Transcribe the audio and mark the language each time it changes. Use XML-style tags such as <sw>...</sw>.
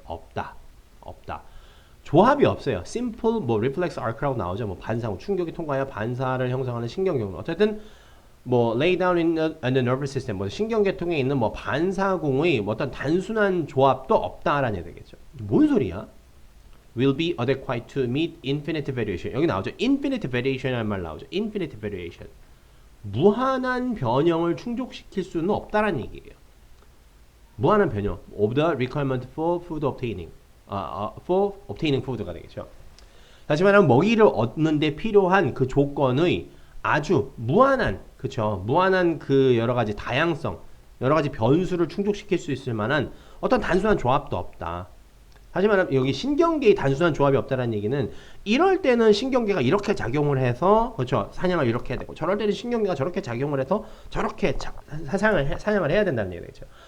<ko>없다. 없다. 조합이 없어요. simple 뭐 reflex arc라고 나오죠. 뭐 반사고 충격이 통과하여 반사를 형성하는 신경경로. 어쨌든 뭐</ko> <en>lay down in the nervous system</en> <ko>뭐 신경계통에 있는 뭐 반사공의 뭐 어떤 단순한 조합도 없다라는 얘기겠죠. 뭔 소리야?</ko> <en>will be adequate to meet infinite variation.</en> <ko>여기 나오죠. infinite variation이라는 말 나오죠.</ko> <en>infinite variation.</en> <ko>무한한 변형을 충족시킬 수는 없다라는 얘기예요. 무한한 변형.</ko> <en>of the requirement for food obtaining. for obtaining food가</en> <ko>되겠죠. 다시 말하면 먹이를 얻는 데 필요한 그 조건의 아주 무한한, 그쵸? 무한한 그 여러 가지 다양성, 여러 가지 변수를 충족시킬 수 있을 만한 어떤 단순한 조합도 없다. 하지만 여기 신경계의 단순한 조합이 없다는 얘기는 이럴 때는 신경계가 이렇게 작용을 해서 그렇죠 사냥을 이렇게 해야 되고 저럴 때는 신경계가 저렇게 작용을 해서 저렇게 사냥을 해야 된다는 얘기죠.</ko>